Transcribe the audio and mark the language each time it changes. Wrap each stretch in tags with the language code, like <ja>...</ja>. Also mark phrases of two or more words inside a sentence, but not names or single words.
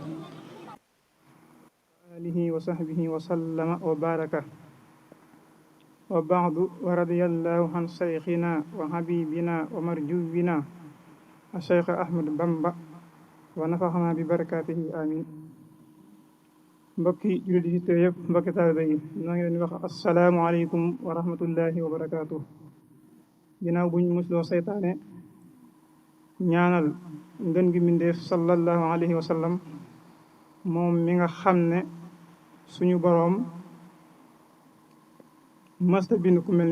<ar>آله وصحبه وسلم وبارك وبعد ورضي الله عن شيخنا وحبيبنا ومرجونا الشيخ أحمد بامبا ونفعنا ببركاته آمين</ar> <wo>mbokki jullit yi te yëpp mbokki taalibe yi ñoo ngi leen di wax</wo> <ar>السلام عليكم ورحمة الله وبركاته.</ar> <wo>ginnaaw buñ musloo seytaane ñaanal ngën gi mbindeef</wo> <ar>صلى الله عليه وسلم</ar> <wo>moom mi nga xam ne suñu boroom mësta bind ku mel ni</wo>